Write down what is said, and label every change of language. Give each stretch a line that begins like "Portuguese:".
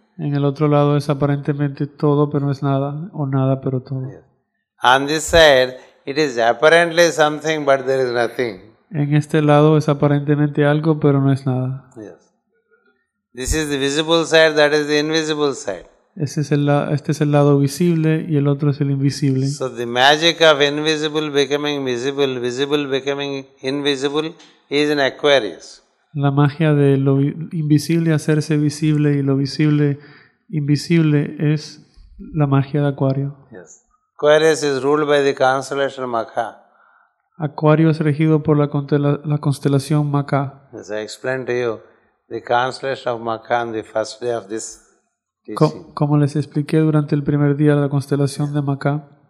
Spanish: En el otro lado es aparentemente todo, pero no es nada, o nada, pero todo.
English: On this side, it is apparently something, but there is nothing.
Spanish: En este lado es aparentemente algo, pero no es nada.
English: Yes. This is the visible side, that is the invisible side.
Spanish: Este es el lado visible y el otro es el invisible.
English: So the magic of invisible becoming visible, visible becoming invisible is in Aquarius.
Spanish: La magia de lo invisible hacerse visible y lo visible invisible es la magia de Acuario.
English: Yes. Aquarius is ruled by the constellation Makha.
Spanish: Acuario es regido por la constelación Maca.
English: As I explained to you, the constellation of Makha on the first day of this teaching.
Spanish: Como les expliqué durante el primer día de la constelación de Maca,